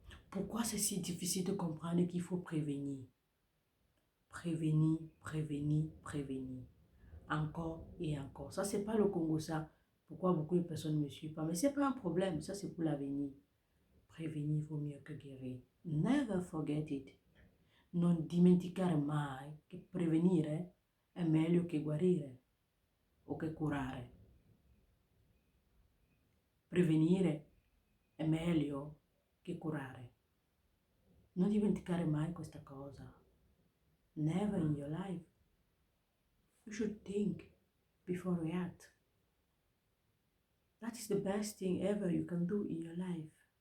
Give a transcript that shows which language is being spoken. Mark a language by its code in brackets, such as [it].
[fr] Pourquoi c'est si difficile de comprendre qu'il faut prévenir? Prévenir, prévenir, prévenir. Encore et encore. Ça, c'est pas le Congo, ça. Pourquoi beaucoup de personnes ne me suivent pas? Mais c'est pas un problème. Ça, c'est pour l'avenir. Prévenir vaut mieux que guérir. [en] Never forget it. [it] Non dimenticare mai che prevenire è meglio che guarire o che curare. Prevenire è meglio che curare. Non dimenticare mai questa cosa. [en] Never in your life. You should think before react. That is the best thing ever you can do in your life.